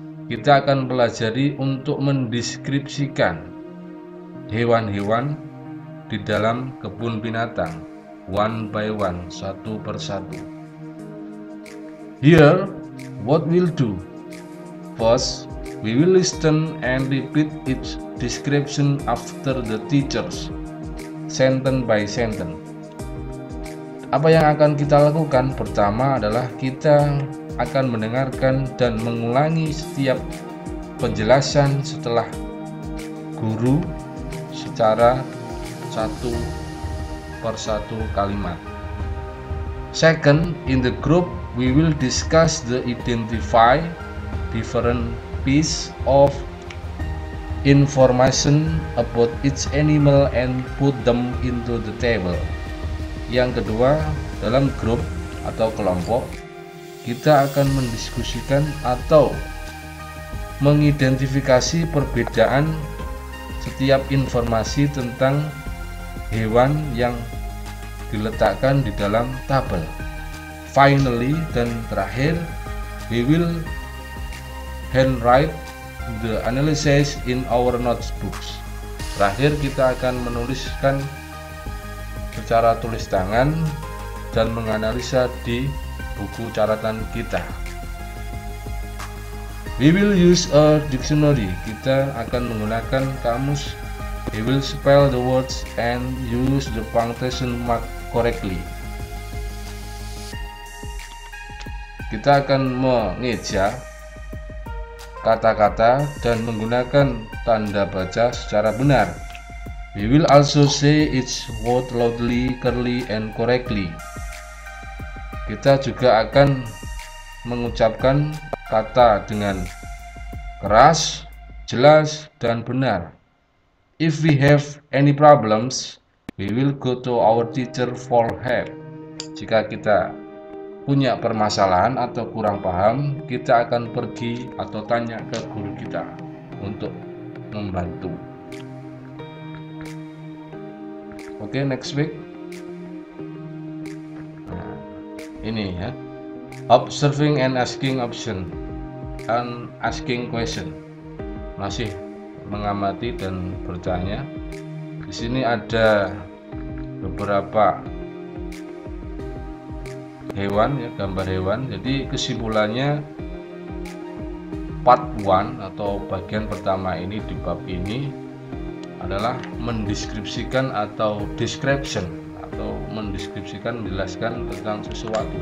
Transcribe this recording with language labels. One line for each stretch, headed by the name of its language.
Indonesian: Kita akan pelajari untuk mendeskripsikan hewan-hewan di dalam kebun binatang
English: one by one,
Indonesian: satu persatu.
English: Here, what we'll do? First, we will listen and repeat each description after the teachers, sentence by sentence.
Indonesian: Apa yang akan kita lakukan? Pertama adalah kita akan mendengarkan dan mengulangi setiap penjelasan setelah guru secara satu persatu kalimat.
English: Second, in the group we will discuss the identify different piece of information about each animal and put them into the table.
Indonesian: Yang kedua, dalam grup atau kelompok kita akan mendiskusikan atau mengidentifikasi perbedaan setiap informasi tentang hewan yang diletakkan di dalam tabel.
English: Finally,
Indonesian: dan terakhir,
English: we will handwrite the analysis in our notebooks.
Indonesian: Terakhir, kita akan menuliskan secara tulis tangan dan menganalisa di buku catatan kita.
English: We will use a dictionary.
Indonesian: Kita akan menggunakan kamus.
English: We will spell the words and use the punctuation mark correctly.
Indonesian: Kita akan mengeja kata-kata dan menggunakan tanda baca secara benar.
English: We will also say each word loudly, clearly, and correctly.
Indonesian: Kita juga akan mengucapkan kata dengan keras, jelas, dan benar.
English: If we have any problems, we will go to our teacher for help.
Indonesian: Jika kita punya permasalahan atau kurang paham, kita akan pergi atau tanya ke guru kita untuk membantu.
English: Oke, next week.
Indonesian: Nah, ini ya.
English: Observing and asking option and asking question.
Indonesian: Masih mengamati dan bertanya. Di sini ada beberapa hewan ya, gambar hewan. Jadi kesimpulannya part 1 atau bagian pertama ini di bab ini adalah mendeskripsikan atau description atau mendeskripsikan, menjelaskan tentang sesuatu.